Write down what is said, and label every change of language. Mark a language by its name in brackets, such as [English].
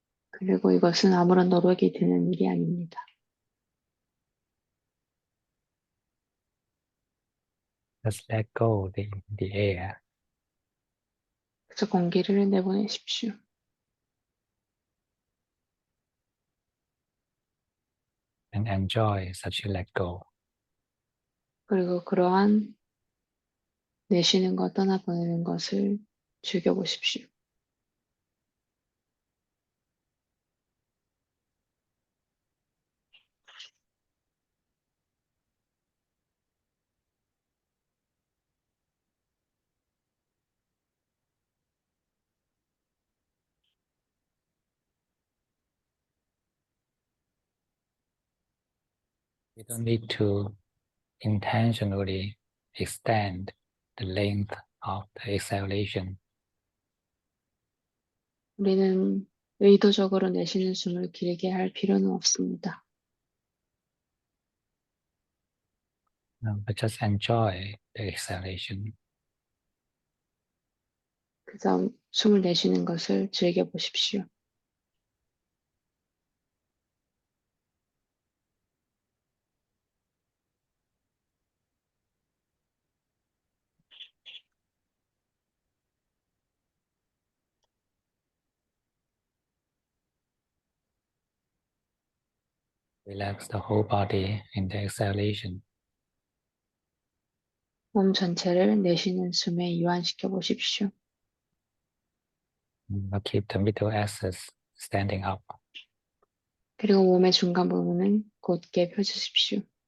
[Korean] 그리고 이것은 아무런 노력이 드는 일이 아닙니다. [English] Just let go the air [Korean] 그래서 공기를 내보내십시오. [English] and enjoy such a let go. [Korean] 그리고 그러한 내쉬는 것, 떠나보내는 것을 즐겨보십시오. [English] You don't need to intentionally extend the length of the exhalation. [Korean] 우리는 의도적으로 내쉬는 숨을 길게 할 필요는 없습니다. [English] But just enjoy the exhalation. [Korean] 그래서 숨을 내쉬는 것을 즐겨보십시오. [English] Relax the whole body in the exhalation. [Korean] 몸 전체를 내쉬는 숨에 이완시켜 보십시오. [English] But keep the middle axis standing up. [Korean] 그리고 몸의 중간 부분은 곧게 펴주십시오.